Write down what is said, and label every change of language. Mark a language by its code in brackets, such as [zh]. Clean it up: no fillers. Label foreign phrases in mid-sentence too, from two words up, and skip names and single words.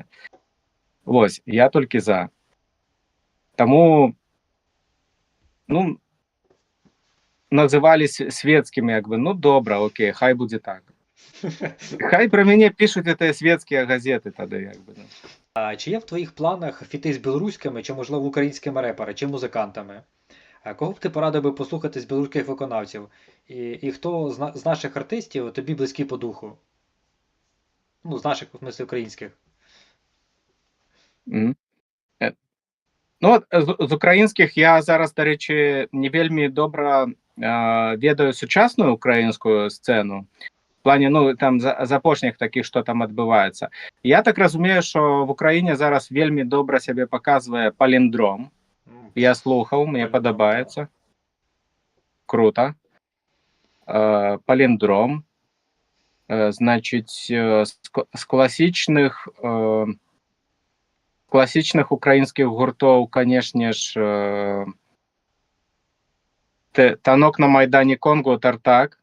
[be] Вось, я толькі за. Таму, ну, называлі светскімі, як бы, ну, добра, окей, хай будзе так. Хай пра мяне пішуць гэтыя светскія газеты тады, як бы. [uk] А чи є в твоїх планах фіти з білоруськими, чи, можливо, українськими репери, чи музикантами? Кого б ти порадив би послухати з білоруських виконавців? І хто з наших артистів тобі близький по духу? Ну, з наших, в смысле, українських. [be] Ну, от, з українських я зараз, до речі, не вельмі добра ведаю сучасную українську сцену. В плане, ну, там, з апошніх таких, що там адбываецца. Я так разумею, що в Україні зараз вельмі добра сябе паказвае Паліндром. Я слухаў, мне падабаецца. Круто. Паліндром. Значыць, з класічных украінскіх гуртоў, канешне ж, Танок на Майдане Конгу, Тартак.